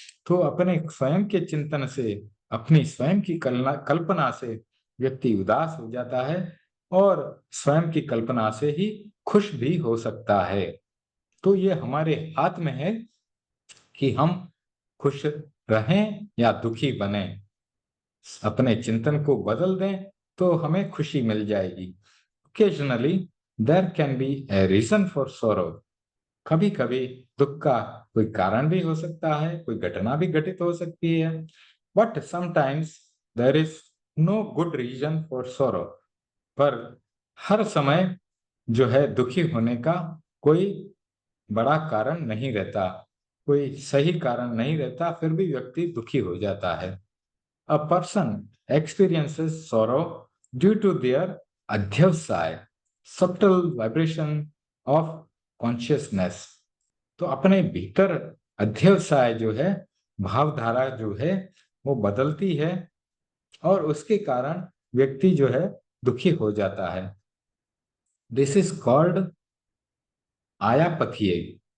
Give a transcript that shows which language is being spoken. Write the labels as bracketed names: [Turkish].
[Hindi] तो अपने स्वयं के चिंतन से, अपनी स्वयं की कल्पना से व्यक्ति उदास हो जाता है और स्वयं की कल्पना से ही खुश भी हो सकता है। तो ये हमारे हाथ में है कि हम खुश रहें या दुखी बने। अपने चिंतन को बदल दें तो हमें खुशी मिल जाएगी। [English] Occasionally there can be a reason for sorrow. [Hindi] कभी कभी दुख का कोई कारण भी हो सकता है, कोई घटना भी घटित हो सकती है। [English] But sometimes there is no good reason for sorrow. [Hindi] पर हर समय जो है दुखी होने का कोई बड़ा कारण नहीं रहता, कोई सही कारण नहीं रहता, फिर भी व्यक्ति दुखी हो जाता है। [English] A person experiences sorrow due to their adhyavsaya, subtle vibration of consciousness. [Hindi] तो अपने भीतर अध्यवसाय जो है, भावधारा जो है वो बदलती है और उसके कारण व्यक्ति जो है दुखी हो जाता है। [English] This is called empathy.